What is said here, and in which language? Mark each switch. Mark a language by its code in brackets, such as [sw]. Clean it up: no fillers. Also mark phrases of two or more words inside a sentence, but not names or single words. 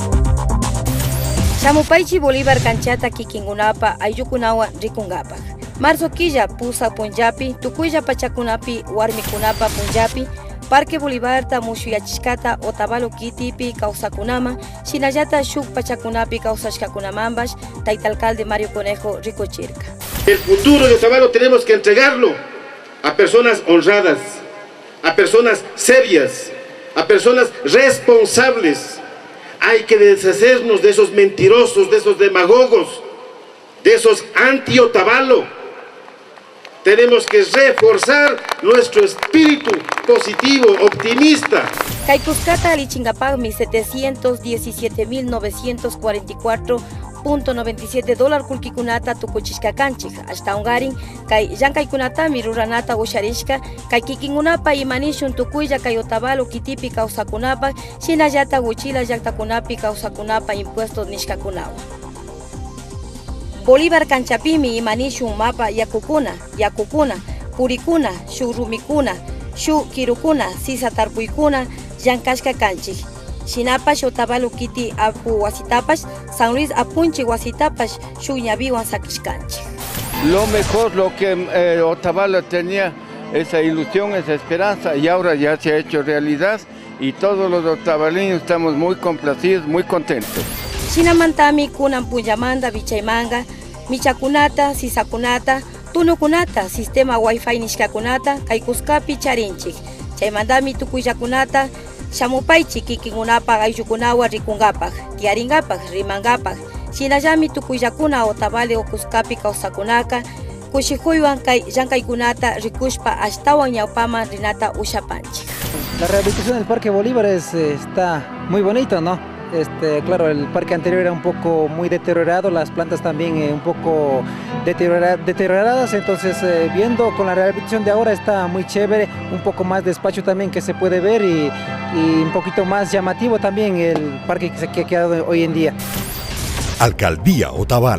[qu] Chamupaychi Bolívar canchata kikingunapa ayllukunawan rikungapak. Marzo quilla pusa punllapi, tukuylla pachakunapi warmikunapa punllapi, Parque Bolivarta mushuyachishkata Otavalo kitipi kawsakunama, shinallata shuk pachakunapi kawsashkakunamambash, taytalcalde Mario Conejo rikuchirka. [es] El futuro de Otavalo tenemos que entregarlo a personas honradas, a personas serias, a personas responsables. Hay que deshacernos de esos mentirosos, de esos demagogos, de esos anti-Otavalo. Tenemos que reforzar nuestro espíritu positivo, optimista. [qu] Kaikuskata alichingapagmi $710,944.97 kulkikunata tukuchishkakanchik. Hasta ungarin, kay llankaykunatami ruranata usharishka, kay kikingunapa imanishun tukuylla kay Otavalo kitipi kawsakunapa, shinallata Huchila llaktakunapi kawsakunapa impuestos nishkakunawan. Bolívar canchapimi imanishun mapa yakukuna, purikuna, shuk rumikuna, shuk kirukuna, sisa tarpuykuna, llankashka kanchik. Shinapash Otavalo kiti apu wasitapash, San Luis apunchi wasitapash, shuk ñaviwan sakishkanchik. [es] Lo mejor, lo que Otavalo tenía, esa ilusión, esa esperanza, y ahora ya se ha hecho realidad, y todos los otavaleños estamos muy complacidos, muy contentos. [qu] Shinamantami kunan punyamanda bichaymanga, michakunata, sisakunata, tunukunata, [es] sistema wifi [qu] nishkakunata, kaykuskapi charinchik. Chaymandami tukuyllakunata, shamupaychik kikingunapa ayllukunawan rikungapak, tiyaringapak, rimangapak. Shinallami tukuyllakuna Otavalo kuskapi kawsakunaka, kushikuywan kay llankaykunata rikushpa ashtawan ñawpaman rinata ushapanchik. [es] La rehabilitación del Parque Bolívar está muy bonito, ¿no? Claro, el parque anterior era un poco muy deteriorado, las plantas también un poco deterioradas, entonces viendo con la rehabilitación de ahora está muy chévere, un poco más de espacio también que se puede ver y un poquito más llamativo también el parque que ha quedado hoy en día.